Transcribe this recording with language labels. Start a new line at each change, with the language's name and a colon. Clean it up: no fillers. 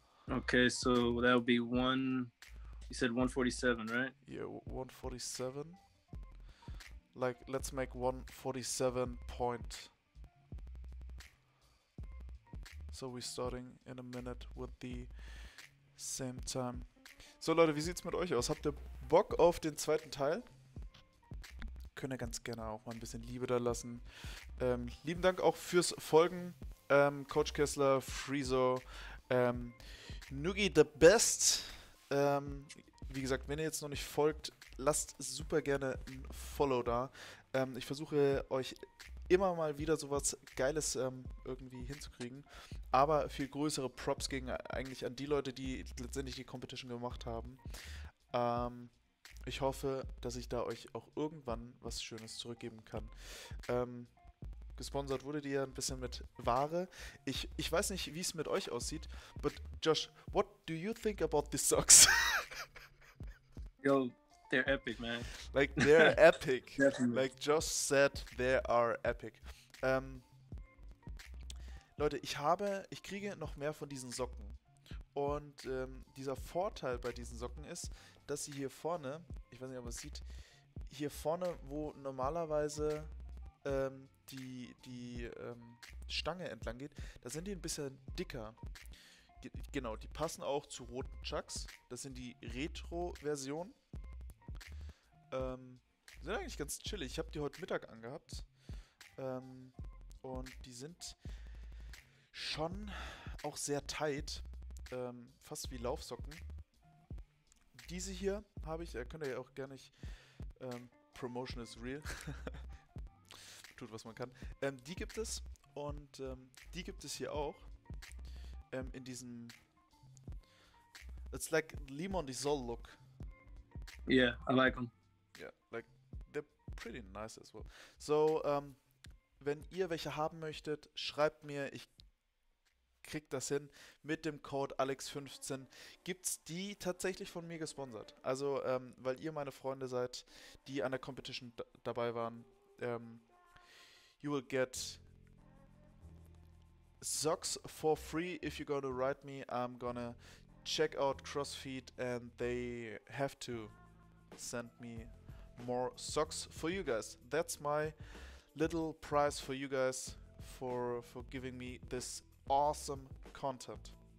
English: Okay, so that would be one. You said 147, right? Yeah, 1:47. Like, let's make 1:47 point. So we're starting in a minute with the same time.
German: So Leute, wie sieht's mit euch aus? Habt ihr Bock auf den zweiten Teil? Könnt ihr ganz gerne auch mal ein bisschen Liebe da lassen. Lieben Dank auch fürs Folgen. Coach Kessler, Freezo, Nugi the Best. Wie gesagt, wenn ihr jetzt noch nicht folgt, lasst super gerne ein Follow da. Ich versuche euch immer mal wieder sowas Geiles irgendwie hinzukriegen. Aber viel größere Props gegen eigentlich an die Leute, die letztendlich die Competition gemacht haben. Ich hoffe, dass ich da euch auch irgendwann was Schönes zurückgeben kann. Gesponsert wurde die ja ein bisschen mit Ware. Ich weiß nicht, wie es mit euch aussieht,
English: but Josh, what do you think about these socks? Yo, they're epic, man. Like, they're epic. Definitely. Like Josh said, they are epic.
German: Leute, ich kriege noch mehr von diesen Socken. Und dieser Vorteil bei diesen Socken ist, dass sie hier vorne, ich weiß nicht, ob man es sieht, hier vorne, wo normalerweise die Stange entlang geht, da sind die ein bisschen dicker. Genau, die passen auch zu roten Chucks. Das sind die Retro-Versionen. Sind eigentlich ganz chillig. Ich habe die heute Mittag angehabt. Und die sind schon auch sehr tight. Fast wie Laufsocken. Diese hier habe ich, könnt ihr ja auch gerne nicht.
English: Promotion is real.
German: Tut, was man kann. Die gibt es. Und die gibt es hier auch. In diesem.
English: It's like Limon Disol look. Yeah, I like them. Yeah, like they're pretty nice as well.
German: So, wenn ihr welche haben möchtet, schreibt mir. Ich krieg das hin. Mit dem Code Alex15 gibt's die tatsächlich von mir gesponsert. Also, weil ihr meine Freunde seid, die an der Competition dabei waren.
English: You will get socks for free if you're gonna write me. I'm gonna check out CrossFit and they have to send me more socks for you guys. That's my little prize for you guys for giving me this awesome content.